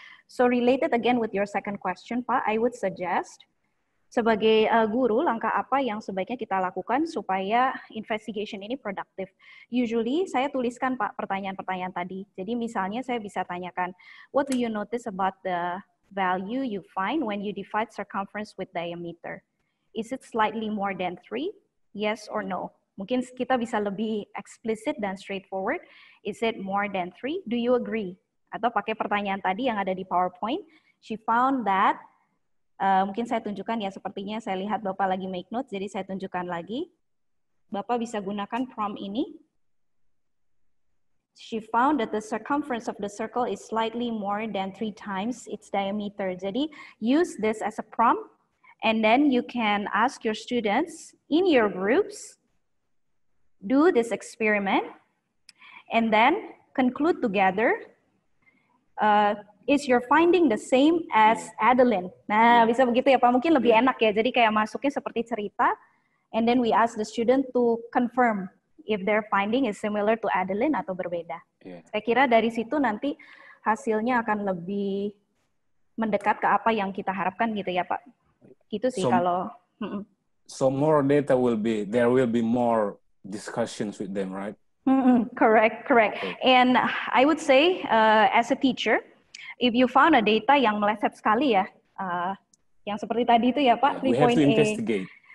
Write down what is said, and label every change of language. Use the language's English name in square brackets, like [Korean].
[English] So related again with your second question, Pak, I would suggest [Indonesian] sebagai guru, langkah apa yang sebaiknya kita lakukan supaya investigation ini produktif. [English] Usually [Indonesian] saya tuliskan Pak pertanyaan-pertanyaan tadi. Jadi misalnya saya bisa tanyakan, [English] what do you notice about the value you find when you divide circumference with diameter? Is it slightly more than 3? Yes or no? [Indonesian] Mungkin kita bisa lebih explicit dan straightforward. [English] Is it more than 3? Do you agree? [Indonesian] Atau pakai pertanyaan tadi yang ada di PowerPoint. [English] She found that, [Indonesian] mungkin saya tunjukkan ya, sepertinya saya lihat Bapak lagi make notes, jadi saya tunjukkan lagi. Bapak bisa gunakan prompt ini. [English] She found that the circumference of the circle is slightly more than 3 times its diameter. Jadi use this as a prompt, and then you can ask your students in your groups, do this experiment, and then conclude together. Is your finding the same as Adeline? [Indonesian] Nah, bisa begitu ya Pak, mungkin lebih enak ya. Jadi kayak masuknya seperti cerita, [English] and then we ask the student to confirm if their finding is similar to Adeline [Indonesian] atau berbeda. Saya kira dari situ nanti hasilnya akan lebih mendekat ke apa yang kita harapkan gitu ya Pak. Gitu sih kalau. [English] So more data there will be more discussions with them, right? Correct. Okay. And I would say as a teacher, if you found a data [Indonesian] yang meleset sekali ya, yang seperti tadi itu ya Pak, 3.8. [English] We have to investigate.